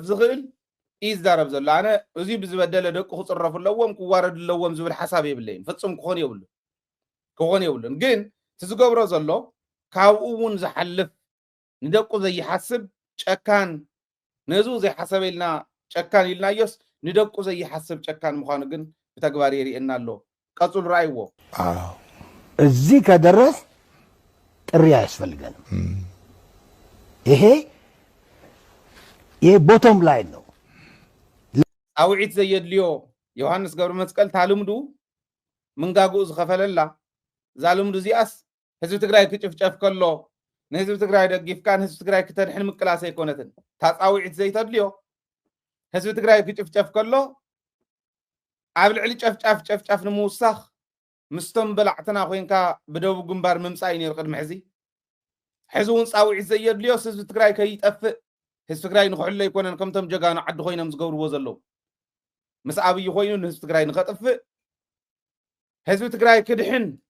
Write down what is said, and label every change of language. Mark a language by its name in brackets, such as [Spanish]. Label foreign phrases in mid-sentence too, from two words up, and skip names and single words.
[Tigrinya] ዝኽእል ይዛረብ ዘሎ ኣነ እዚ ብዝበደለ ደቁ ክፅረፉ ኣለዎም ክዋረዱ ኣለዎም ዝብል ሓሳብ የብለይን ፍጹም ክኾን የብሉን ግን ትዝገብሮ ዘሎ ካብኡ እውን ዝሓልፍ ንደቁ ዘይሓስብ ጨካን ነዙ ዘይሓሰበ ኢልና ጨካን ኢልናዮስ ንደቁ ዘይሓስብ ጨካን ምዃኑ ግን ብተግባር የሪአና ኣሎ ቀጽሉ ራእይዎ [Amharic] እዚህ ከደረስ ጥሪ አያስፈልገንም ይሄ [English] bottom line [Amharic] ነው [Tigrinya] አውዒት ዘየድልዮ ዮሐንስ ገብረ መስቀል ታልምዱ ምንጋጉኡ ዝኸፈለላ ዛልምዱ ዚኣስ ህዝቢ ትግራይ ክጭፍጨፍ ከሎ ንህዝቢ ትግራይ ደጊፍካን ህዝቢ ትግራይ ክተድሕን ምቅላስ ኣይኮነትን ታፃውዒት ዘይተድልዮ ህዝቢ ትግራይ ክጭፍጨፍ ከሎ ኣብ ልዕሊ ጨፍጫፍ ንምውሳኽ ምስቶም በላዕትና ኮይንካ ብደቡብ ግንባር ምምፃእ እዩ ነይሩ ቅድሚ ሕዚ እውን ፃውዒት ዘየድልዮስ ህዝቢ ትግራይ ከይጠፍእ ህዝቢ ትግራይ ንክሕሎ ኣይኮነን ከምቶም ጀጋኑ ዓዲ ኮይኖም ዝገብርዎ ዘለዉ ምስ ኣብይ ኮይኑ ንህዝቢ ትግራይ ንኸጥፍእ ህዝቢ ትግራይ ክድሕን